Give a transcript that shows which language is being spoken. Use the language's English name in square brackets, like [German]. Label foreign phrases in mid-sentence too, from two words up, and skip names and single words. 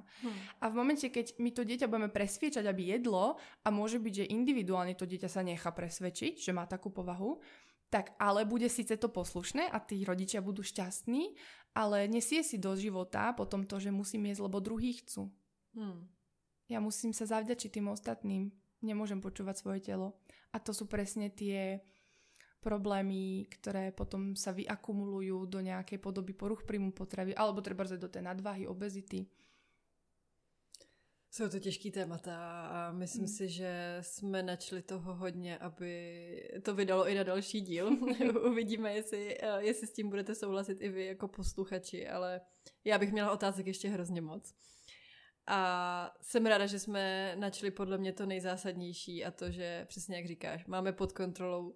[Slovak] A v momente, keď my to dieťa budeme presviečať, aby jedlo a môže byť, že individuálne to dieťa sa nechá presvedčiť, že má takú povahu, tak ale bude síce to poslušné a tí rodičia budú šťastní, ale nesie si do života potom to, že musím jesť, lebo druhí chcú. Ja musím sa zavďačiť tým ostatným. Nemôžem počúvať svoje telo. A to sú presne tie problémy, ktoré potom sa vyakumulujú do nejakej podoby poruch príjmu potravy alebo treba do tej nadváhy, obezity. [Czech] Jsou to těžký témata a myslím si, že jsme načli toho hodně, aby to vydalo i na další díl. Uvidíme, jestli s tím budete souhlasit i vy jako posluchači, ale já bych měla otázek ještě hrozně moc. A jsem ráda, že jsme načli podle mě to nejzásadnější a to, že přesně jak říkáš, máme pod kontrolou.